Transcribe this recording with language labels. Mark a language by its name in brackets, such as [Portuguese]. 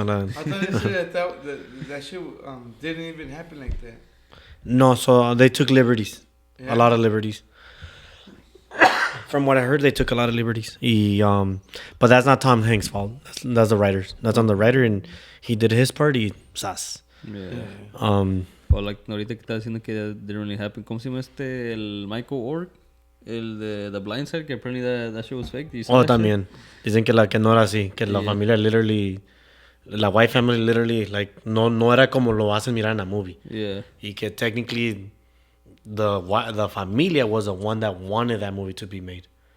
[English] I thought they said that shit didn't even happen like that. No, so they took liberties. Yeah. A lot of liberties. From what I heard, they took a lot of liberties. But that's not Tom Hanks' fault. That's the writers. That's on the writer, and he did his part. Sas. Yeah. But like, [Spanish] ahorita que estaba diciendo que [English] didn't really happen. [Spanish] ¿Cómo se llama el Michael Orr? El de [English] The Blind Side, que apparently that shit was fake. Did you see that [Spanish] También. Dicen que que no era así. Que la familia literally... La [English] white family literally, like, [Spanish] no era como lo hacen mirar en la movie. [English] shit? Yeah. [Spanish] Y que [English] technically the familia was the one that wanted that movie to be made.